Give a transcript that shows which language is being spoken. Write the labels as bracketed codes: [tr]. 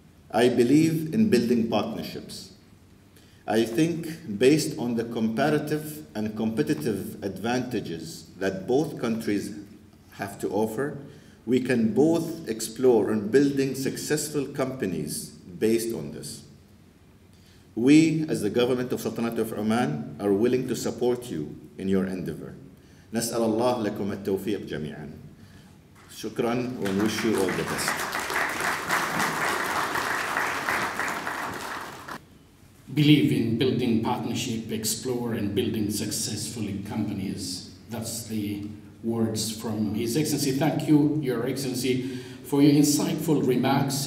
[en] I believe in building partnerships. I think based on the comparative and competitive advantages that both countries have to offer, we can both explore on building successful companies based on this. We, as the government of Sultanate of Oman, are willing to support you in your endeavor. [ar] نسأل الله لكم التوفيق جميعا. [en] شكرا, and wish you all the best. Believe in building partnership, explore, and building successfully companies. That's the words from His Excellency. Thank you, Your Excellency, for your insightful remarks.